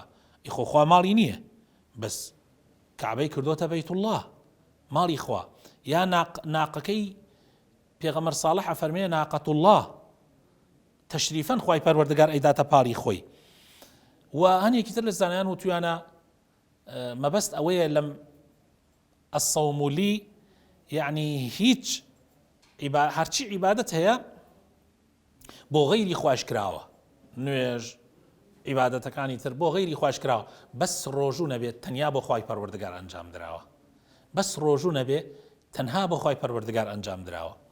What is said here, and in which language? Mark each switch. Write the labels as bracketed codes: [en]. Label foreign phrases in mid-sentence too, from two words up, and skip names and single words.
[ckb] ئیخۆ خوا ماڵی نییە، بەس کەعبەی کردوتە [ar] بەیت الله، [ckb] ماڵی خوا. یا ناقەکەی پێغەمبەر ساڵح ئەفەرمێ [ar] ناقەت الله، [ckb] تەشریفەن خوای پەروەردگار ئەیداتە پاڵی خۆی. و هەندێکی تر لە زانایان وتویانە مەبەست ئەوەیە لەم [ar] الصوم لي، [ckb] يعني هیچ هەرچی عیبادەت هەیە بۆ غەیری خوش کراوە، نوێژ عیبادەتەکانی تر بۆ غەیری خوش کراوە، بەس ڕۆژوو نەبێت تەنیا بۆ خوای پەروەردگار ئەنجام درراوە. بەس ڕۆژوو نەبێ تەنها بۆ خوای پەروەردگار ئەنجام درراوە.